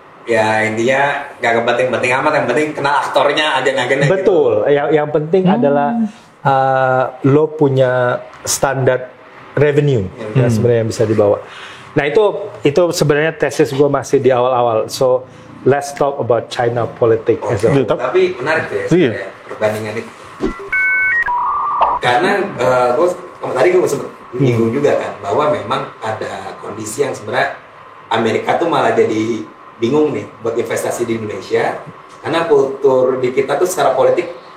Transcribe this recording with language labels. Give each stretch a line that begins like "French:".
Indonesian: ya intinya nggak kepenting-penting amat, yang penting kenal aktornya agen-agennya. Betul. Gitu. Yang penting adalah lo punya standar revenue yang sebenarnya yang bisa dibawa. Nah itu sebenarnya tesis gue masih di awal-awal.
English: So let's talk about China politics.
Indonesian: Tapi menarik tuh ya perbandingan itu. Karena tadi gue sempat menyinggung juga kan bahwa memang ada kondisi yang sebenarnya Amerika tuh malah jadi bingung nih buat investasi di Indonesia karena kultur di kita tuh secara politik